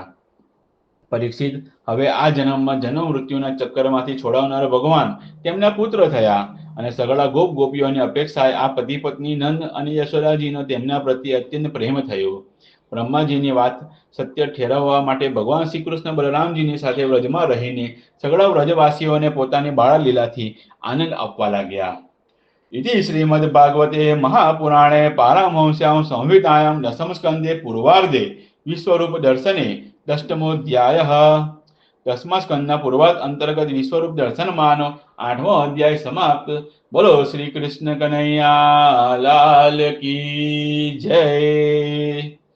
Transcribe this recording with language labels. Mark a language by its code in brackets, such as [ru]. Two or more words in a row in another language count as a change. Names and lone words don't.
[gu] પરીક્ષિત, હવે આ જન્મમાં જન્મ મૃત્યુના ચક્કરમાંથી છોડાવનારા ભગવાન તેમના પુત્ર થયા અને સગળા ગોપ ગોપીઓની અપેક્ષાએ આ પતિ પત્ની નંદ અને યશોદાજીનો તેમના પ્રત્યે અત્યંત પ્રેમ થયો. બ્રહ્માજીની વાત સત્ય ઠેરવવા માટે ભગવાન શ્રી કૃષ્ણ બલરામજીની સાથે વ્રજમાં રહીને સગળા વ્રજવાસીઓને પોતાની બાળ લીલાથી આનંદ આપવા લાગ્યા. [sa] इति श्रीमद्भागवते महापुराणे पारमहंस्यां संहितायां दशमस्कन्धे पूर्वार्धे विश्वरूप दर्शने दष्टमोऽध्यायः. [gu] દસમા સ્કંદના પૂર્વાર્ધ અંતર્ગત વિશ્વરૂપ દર્શન માનો 8મો અધ્યાય સમાપ્ત. [hi] बोलो श्री कृष्ण कन्हैया लाल की जय.